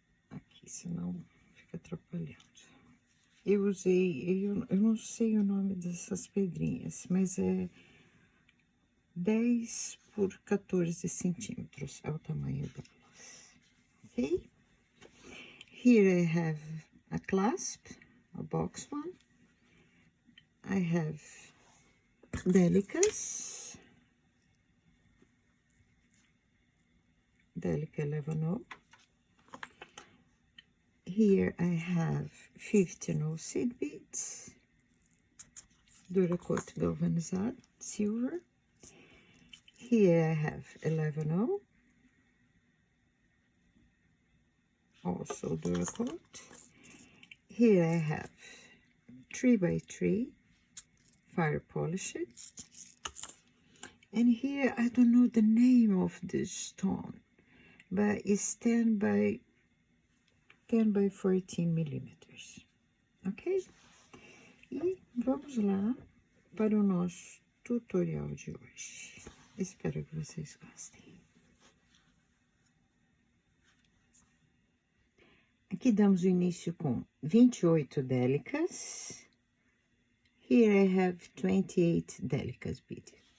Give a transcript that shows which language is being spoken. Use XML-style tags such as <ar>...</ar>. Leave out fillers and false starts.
<pt>Aqui, senão fica atrapalhando. Eu usei, eu não sei o nome dessas pedrinhas, mas é 10 por 14 centímetros, é o tamanho delas. Ok?</pt> <en>Here I have a clasp, a box one. I have Delicas, Delica 11. Here I have 15 Seedbeads, Duracoat galvanized silver. Here I have 11, also Duracoat. Here I have 3x3 FirePolished. And here I don't know the name of this stone, but it's 10 by 14 milímetros, ok?</en> <pt>E vamos lá para o nosso tutorial de hoje. Espero que vocês gostem. Aqui damos o início com 28 Delicas.</pt> <en>Here I have 28 Delicas Beads.</en>